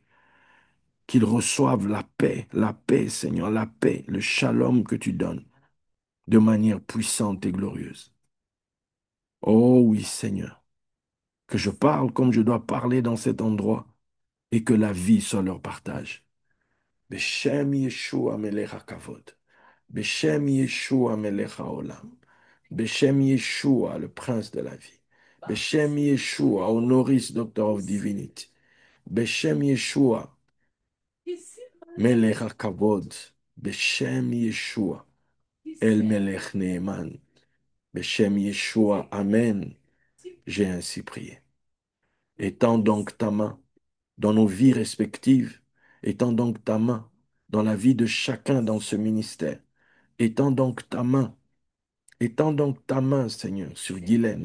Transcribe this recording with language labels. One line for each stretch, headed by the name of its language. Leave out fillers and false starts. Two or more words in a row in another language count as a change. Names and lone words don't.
French: Qu'ils reçoivent la paix, Seigneur, la paix, le shalom que tu donnes de manière puissante et glorieuse. Oh oui, Seigneur, que je parle comme je dois parler dans cet endroit et que la vie soit leur partage.
Hebrew: בשם ישוע מלך הכבוד. בשם ישוע מלך העולם. בשם ישוע,
French: le prince de la vie.
Hebrew: בשם ישוע,
English: honoris doctor of divinity.
Hebrew: בשם ישוע, מלך הכבוד. בשם ישוע, אל מלך נאמן. בשם ישוע,
French: amen. J'ai ainsi prié. Étends donc ta main dans nos vies respectives. Étends donc ta main dans la vie de chacun dans ce ministère. Étends donc ta main. Étends donc ta main, Seigneur, sur Guylaine.